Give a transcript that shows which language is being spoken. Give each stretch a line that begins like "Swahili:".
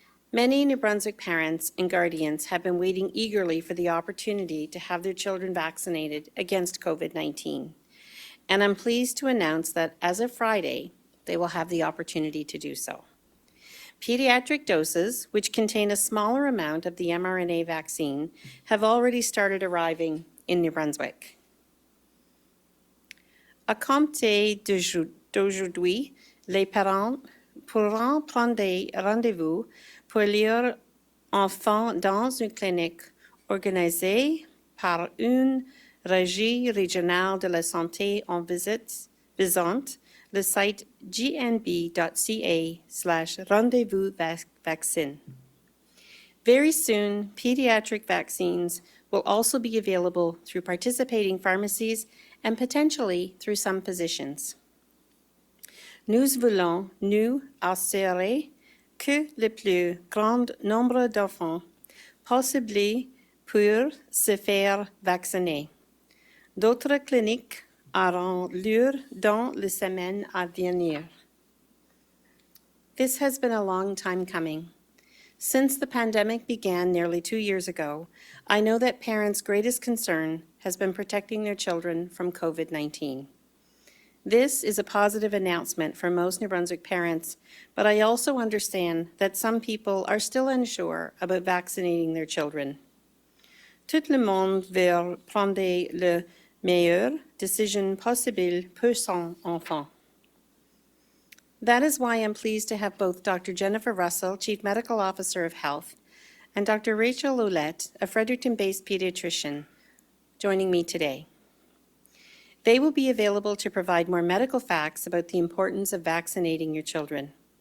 English: Many New Brunswick parents and guardians have been waiting eagerly for the opportunity to have their children vaccinated against COVID-19. And I'm pleased to announce that as of Friday, they will have the opportunity to do so. Pediatric doses, which contain a smaller amount of the mRNA vaccine, have already started arriving in New Brunswick.
French: À compter d'aujourd'hui, les parents pourront prendre rendez-vous pour leur enfant dans une clinique organisée par une régie régionale de la santé en visitant le site gnb.ca/rendezvous-vaccine.
English: Very soon, pediatric vaccines will also be available through participating pharmacies and potentially through some physicians.
French: Nous voulons nous assurer que le plus grand nombre d'enfants possible pour se faire vacciner. D'autres cliniques auront lieu dans les semaines à venir.
English: This has been a long time coming. Since the pandemic began nearly 2 years ago, I know that parents' greatest concern has been protecting their children from COVID-19. This is a positive announcement for most New Brunswick parents, but I also understand that some people are still unsure about vaccinating their children.
French: Tout le monde veut prendre la meilleure décision possible pour son enfant.
English: That is why I'm pleased to have both Dr. Jennifer Russell, Chief Medical Officer of Health, and Dr. Rachel Ouellette, a Fredericton-based pediatrician, joining me today. They will be available to provide more medical facts about the importance of vaccinating your children.